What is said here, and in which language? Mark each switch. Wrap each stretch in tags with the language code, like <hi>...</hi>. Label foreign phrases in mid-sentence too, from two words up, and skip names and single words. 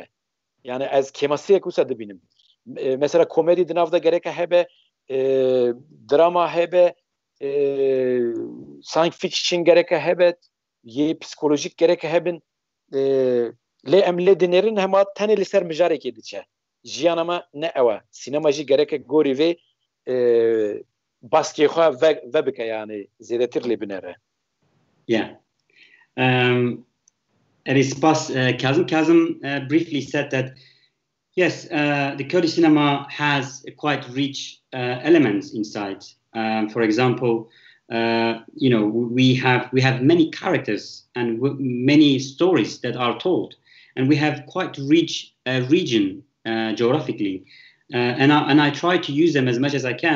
<ku>Yani ez kemasiyek wisa dibînim. Mesela komedî di nav da gerek hebe drama hebe</ku> <en>science fiction</en> <ku>gereke hebet ye psikolojik gereke hebin le em le dinerin hema tenê li ser mijarekê diçe jiyan ama ne ewa sinema jî gereke gorî vê baskê xwe vebike yani zêdetir lê binêre.</ku> <en>Kazım briefly said that yes, the Kurdish cinema has quite rich elements inside. For example, we have many characters and many stories that are told, and we have quite rich region geographically, and I try to use them as much as I can.</en>